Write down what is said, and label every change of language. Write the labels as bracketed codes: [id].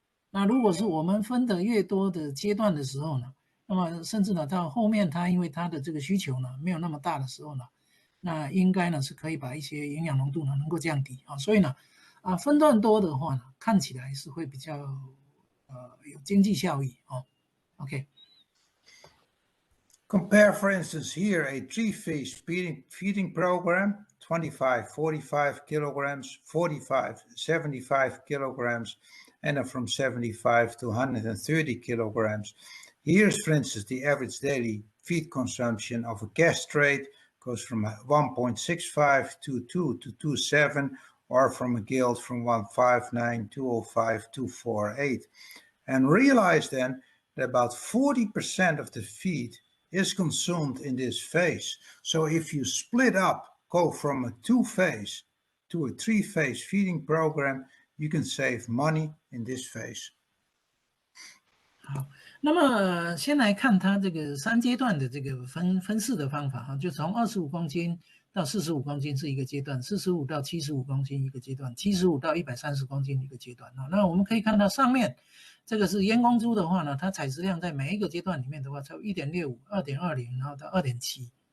[zh] 那如果是我们分得越多的阶段的时候呢，那么甚至呢到后面它因为它的这个需求呢没有那么大的时候呢，那应该呢是可以把一些营养浓度呢能够降低所以呢分段多的话呢，看起来是会比较有经济效益OK。 [en] Compare, for instance, here a 3-phase feeding program 25, 45 kilograms, 45, 75 kilograms, and then from 75 to 130 kilograms. Here's, for instance, the average daily feed consumption of a castrate goes from 1.65 to 2 to 2.7, or from a gilt from 159, 205, 248. And realize then that about 40% of the feed is consumed in this phase. So if you split up, go from a 2-phase to a 3-phase feeding program, you can save money in this phase. [zh] 好，那么先来看它这个3阶段的这个分式的方法哈，就从25公斤到45公斤是一个阶段，45到75公斤一个阶段，75到130公斤一个阶段啊。那我们可以看到上面这个是阉公猪的话呢，它采食量在每一个阶段里面的话，超 1.65、2.20， 然后到 2.7。